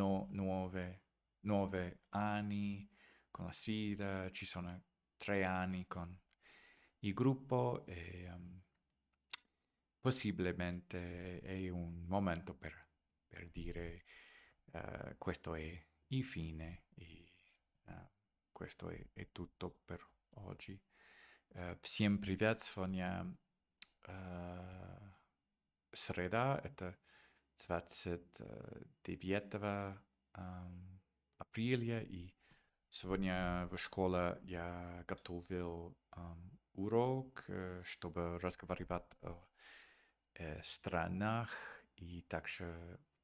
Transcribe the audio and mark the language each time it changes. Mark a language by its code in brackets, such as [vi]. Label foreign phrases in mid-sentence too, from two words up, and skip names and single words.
[it] nuove anni con la sfida, ci sono 3 anni con il gruppo e possibilmente è un momento per dire questo è il fine e questo è tutto per oggi. [ru] Всем привет, сегодня среда, это 29 апреля, и сегодня в школе я готовил урок, чтобы разговаривать о странах и также